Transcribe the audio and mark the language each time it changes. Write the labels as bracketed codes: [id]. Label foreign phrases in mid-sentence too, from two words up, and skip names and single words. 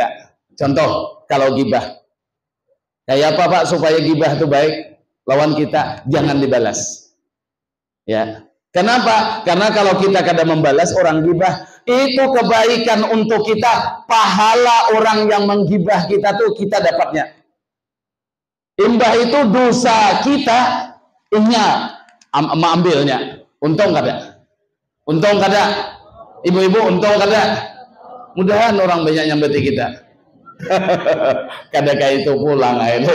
[id] Contoh, kalau ghibah kayak apa Pak supaya ghibah itu baik? Lawan kita jangan dibalas, ya. Kenapa? Karena kalau kita kadang membalas orang gibah, itu kebaikan untuk kita. Pahala orang yang menggibah kita tuh kita dapatnya. [bjn] Imbah itu dosa kita, ambilnya. Untung kada? Untung kada? Ibu-ibu untung kada? Mudahan orang banyak nyambeti kita. Kada kayak itu pulang aja.